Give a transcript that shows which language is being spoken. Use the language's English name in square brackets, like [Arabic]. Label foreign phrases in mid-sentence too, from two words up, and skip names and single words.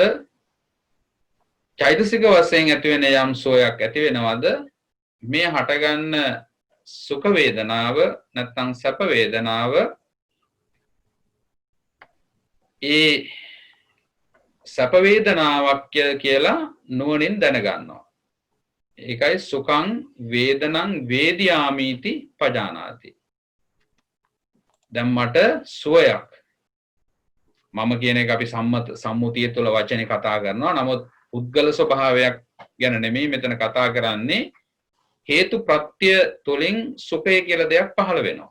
[Sinhala] චෛතසික වශයෙන් ඇතිවෙන යම් සුවයක් ඇති වෙනවද? මේ හටගන්න සුඛ වේදනාව නැත්නම් සැප වේදනාව ඒ සැප වේදනාවක් කියලා නුවණින් දැනගන්නවා. [Pali] ඒකයි සුඛං වේදනං වේදියාමීති පජානාති. [Sinhala] දැන් මට සුවයක් මම කියන එක අපි සම්මුතිය තුළ වචනේ කතා කරනවා. නමුත් පුද්ගල ස්වභාවයක් ගැන නෙමෙයි මෙතන කතා කරන්නේ. හේතු ප්‍රත්‍ය තුලින් සුඛය කියලා දෙයක් පහළ වෙනවා.